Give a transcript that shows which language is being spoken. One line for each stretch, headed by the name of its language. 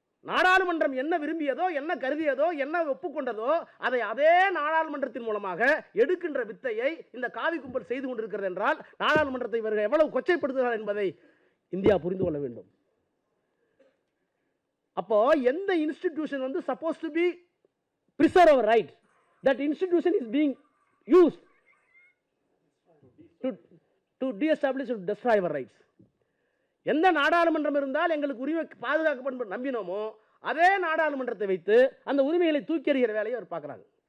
Tamil: நாடாளுமன்றம் என்ன விரும்பியதோ, என்ன கருதியதோ, என்ன ஒப்புக்கொண்டதோ அதை அதே நாடாளுமன்றத்தின் மூலமாக எடுக்கின்ற வித்தையை இந்த காவி கும்பல் செய்து கொண்டிருக்கிறது என்றால் நாடாளுமன்றத்தை இவர்கள் எவ்வளவு கொச்சைப்படுத்துகிறார்கள் என்பதை இந்தியா புரிந்து கொள்ள வேண்டும். அப்போ எந்த
English: Institution வந்து suppose to be preserve our rights, that institution is being used to de-establish or destroy our rights.
Tamil: எந்த நாடாளுமன்றம் இருந்தால் எங்களுக்கு உரிமை பாதுகாக்கப்படும் நம்பினோமோ அதே நாடாளுமன்றத்தை வைத்து அந்த உரிமைகளை தூக்கி எறிகிற வேலையை அவர் பார்க்குறாங்க.